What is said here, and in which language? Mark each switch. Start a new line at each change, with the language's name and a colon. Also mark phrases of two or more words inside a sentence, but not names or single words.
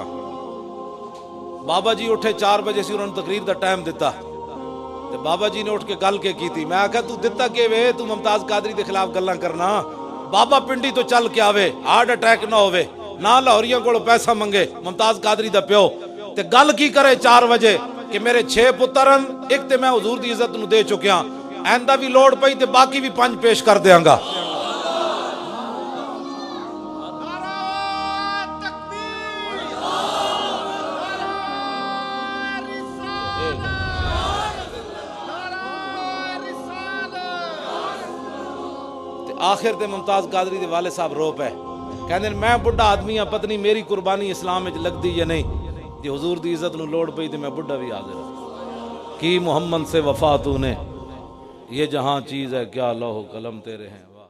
Punjabi: بابا جی اٹھے 4 بجے سی، انہوں نے تقریر دا ٹائم دیتا تے بابا جی نے اٹھ کے گل کے کی تھی. میں آکھا تو دتا کہ وے تو ممتاز قادری دے خلاف گلاں کرنا. بابا پنڈی تو چل کے آوے، ہارٹ اٹیک نہ ہوئے، نہ لاہوریاں کو پیسہ منگے. ممتاز قادری دا پیو تے گل کی کرے 4 بجے کہ میرے 6 پترن، ایک تے میں حضور دی عزت نو دے چکیاں، آئندہ بھی لوڑ پئی تے باقی بھی 5 پیش کر دیاں گا. آخر تے ممتاز قادری دے والد صاحب رو پے، کہندے میں بڑھا آدمی ہاں، پتہ نہیں میری قربانی اسلام وچ لگدی یا نہیں. جی حضور دی عزت نو لوڑ پئی تے میں بڑھا بھی حاضر ہوں.
Urdu: کی محمد سے وفا تو نے، یہ جہاں چیز ہے کیا لوح قلم تیرے ہیں.